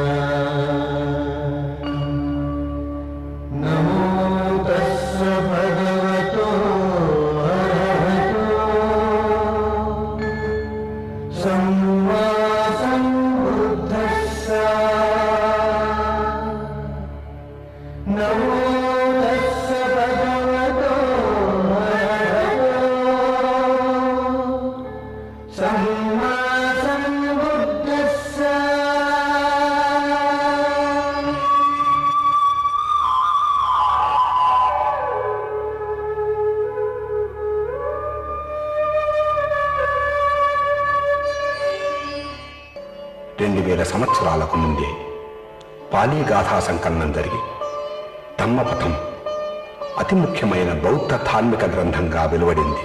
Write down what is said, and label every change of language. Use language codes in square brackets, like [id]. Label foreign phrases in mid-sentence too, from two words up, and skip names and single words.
[pi] नमो तस्स भगवतो अरहतो सम्मा सम्बुद्धस्स। नमो तस्स भगवतो अरहतो सम्मा सम्बुद्धस्स। [te] రెండు వేల సంవత్సరాలకు ముందే పాలీ గాథా సంకలనం జరిగి ధమ్మపథం అతి ముఖ్యమైన బౌద్ధ ధార్మిక గ్రంథంగా వెలువడింది.